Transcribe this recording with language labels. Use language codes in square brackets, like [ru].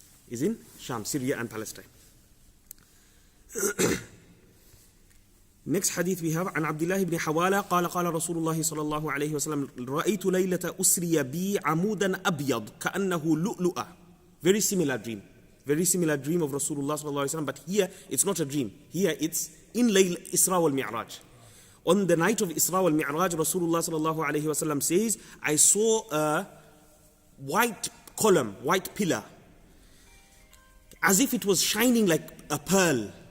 [en] Is in Sham, Syria and Palestine. Next hadith we have [ar] عن عبد الله بن حوالة قال قال رسول الله صلى الله عليه وسلم رأيت ليلة أسري بي عمودا أبيض كأنه لؤلؤة. [en] Very similar dream. Very similar dream of Rasulullah sallallahu alaihi wasallam, but here it's not a dream. Here it's in Layl Isra wal Mi'raj. On the night of Isra wal Mi'raj, Rasulullah sallallahu alaihi wasallam says, I saw a white column, white pillar, as if it was shining like a pearl.